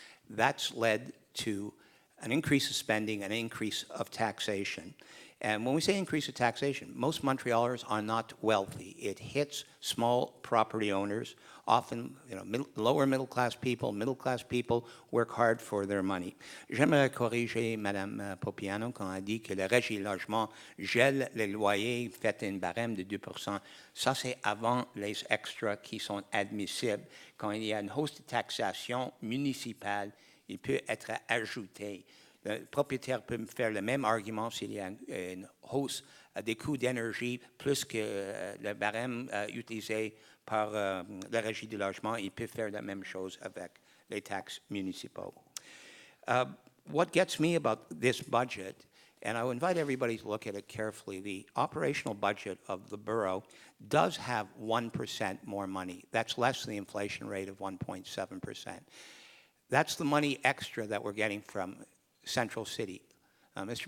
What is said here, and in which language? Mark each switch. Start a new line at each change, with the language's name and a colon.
English: That's led to an increase of spending, an increase of taxation. And when we say increase of taxation, most Montrealers are not wealthy. It hits small property owners, often lower middle class people work hard for their money.
French: J'aimerais corriger Mme Popiano quand elle dit que le Régie Logement gèle les loyers, fait une barème de 2%. Ça, c'est avant les extras qui sont admissibles. Quand il y a une hausse de taxation municipale, il peut être ajouté. Le propriétaire peut me faire le même argument s'il y a une hausse des coûts d'énergie plus que le barème utilisé par la Régie du logement. Il peut faire la même chose avec les taxes municipaux.
English: What gets me about this budget, and I would invite everybody to look at it carefully, the operational budget of the borough does have 1% more money. That's less than the inflation rate of 1.7%. That's the money extra that we're getting from Central City. Mr.